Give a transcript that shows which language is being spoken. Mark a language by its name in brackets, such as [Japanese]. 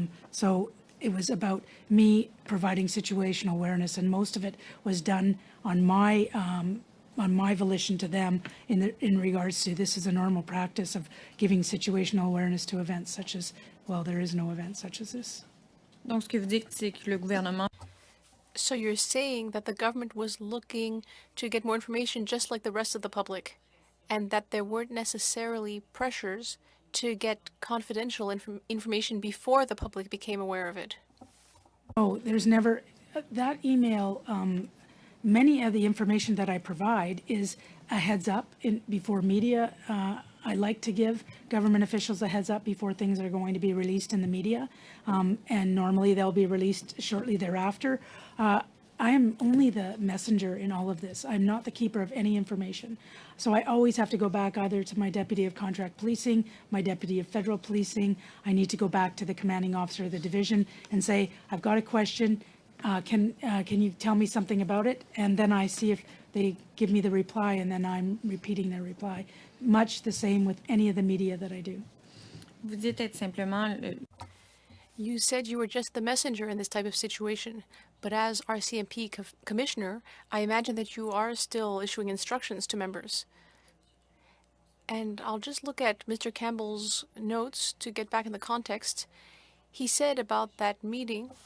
[English] So it was about me providing situational awareness, and most of it was done on my volition to them in regards to this is a normal practice of giving situational awareness to events such as, well, there is no event such as this. [French] Donc, ce que vous dites, c'est que le gouvernement... [English] So you're saying that the government was looking to get more information just like the rest of the public, and that there weren't necessarily pressures to get confidential information before the public became aware of it? Oh, there's never... That email... many of the information that I provide is a heads up before media. I like to give government officials a heads up before things are going to be released in the media, and normally they'll be released shortly thereafter. I am only the messenger in all of this. I'm not the keeper of any information. So I always have to go back either to my deputy of contract policing, my deputy of federal policing. I need to go back to the commanding officer of the division and say, I've got a question. Can you tell me something about it? And then I see if they give me the reply, and then I'm repeating their reply. Much the same with any of the media that I do. [French] Vous dites être simplement... [English] You said you were just the messenger in this type of situation, but as RCMP commissioner, I imagine that you are still issuing instructions to members. And I'll just look at Mr. Campbell's notes to get back in the context. He said about that meeting...